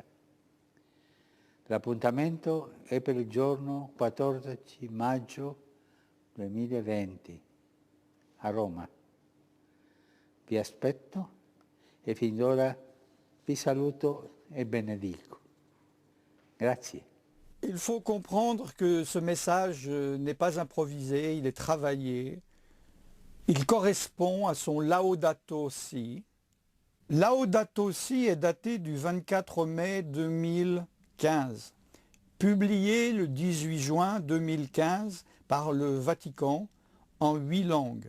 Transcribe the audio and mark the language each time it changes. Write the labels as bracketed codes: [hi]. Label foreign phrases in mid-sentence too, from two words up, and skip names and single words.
[it] L'appuntamento è per il giorno 14 maggio 2020 a Roma. Vi aspetto e fin d'ora vi saluto et benedico. Grazie. [fr] Il faut comprendre que ce message n'est pas improvisé, il est travaillé. Il correspond à son Laudato Si. Laudato Si est daté du 24 mai 2015, publié le 18 juin 2015 par le Vatican en 8 langues.